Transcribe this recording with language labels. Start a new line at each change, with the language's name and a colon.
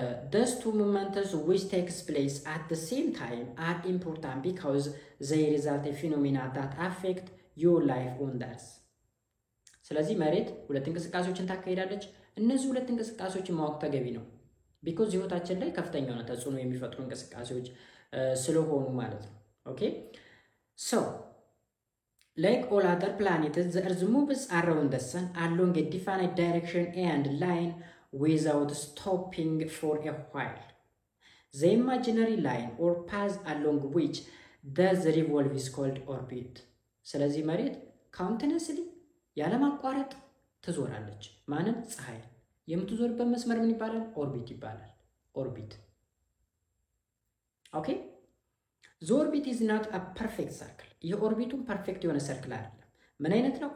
English: those two movements which takes place at the same time are important because they result in phenomena that affect your life on Earth።
Amharic: ስለዚህ መሬት ሁለት እንቅስቃሴዎችን ታካሂዳለች። እነዚህ ሁለት እንቅስቃሴዎችን ማወቅ ተገቢ ነው። ቢኮዝ ህይወታችን ላይ ከፍተኛ የሆነ ተጽዕኖ የሚፈጥሩ እንቅስቃሴዎች ስለሆኑ ማለት ነው። ኦኬ ሶ
English: like all other planets, the Earth moves around the sun along a definite direction and line without stopping for a while. The imaginary line or path along which does revolve is called orbit.
Amharic: ስለዚህ መሬት continuously ያለማቋረጥ ትዞራለች። ማንን? ፀሐይ። የምትዞርበት መስመር ምን ይባላል? ኦርቢት ይባላል። ኦርቢት። ኦኬ
English: the orbit is not a perfect circle።
Amharic: የኦርቢቱን ፐርፌክት የሆነ ሰርክል አይደለም። ምን አይነት ነው?